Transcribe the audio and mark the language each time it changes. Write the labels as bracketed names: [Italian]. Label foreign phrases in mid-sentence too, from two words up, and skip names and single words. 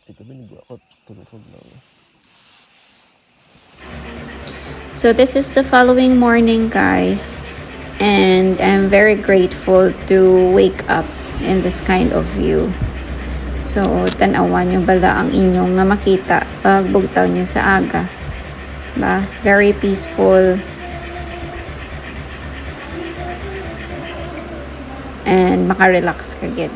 [English] So this is the following morning, guys, and I'm very grateful to wake up in this kind of view. [Hiligaynon] So tanawan nyo bala ang inyong nga makita pag bugtaw nyo sa aga, ba? [English] Very peaceful [Hiligaynon] and makarelax ka gid.